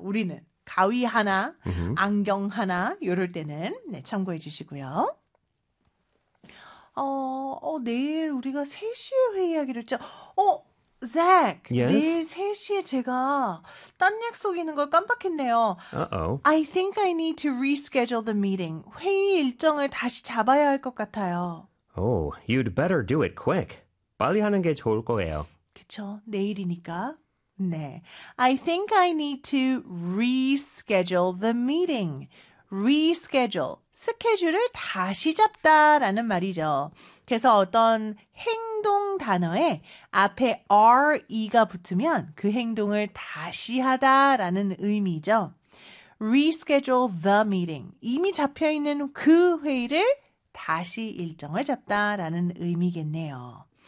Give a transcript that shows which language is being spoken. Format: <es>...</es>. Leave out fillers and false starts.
<ko>우리는 가위 하나, 안경 하나 이럴 때는 네, 참고해 주시고요. 내일 우리가 3시에 회의하기로 했죠.</ko> <en>Zach, Yes?</en> <ko>내일 3시에 제가 딴 약속 있는 걸 깜빡했네요.</ko> <en>Uh-oh. I think I need to reschedule the meeting.</en> <ko>회의 일정을 다시 잡아야 할것 같아요.</ko> <en>Oh, you'd better do it quick.</en> <ko>빨리 하는 게 좋을 거예요. 그쵸, 내일이니까. 네.</ko> <en>I think I need to reschedule the meeting. Reschedule.</en> <ko>스케줄을 다시 잡다라는 말이죠. 그래서 어떤 행동 단어에 앞에 re가 붙으면 그 행동을 다시 하다라는 의미죠.</ko> <en>Reschedule the meeting.</en> <ko>이미 잡혀 있는 그 회의를 다시 일정을 잡다라는 의미겠네요.</ko>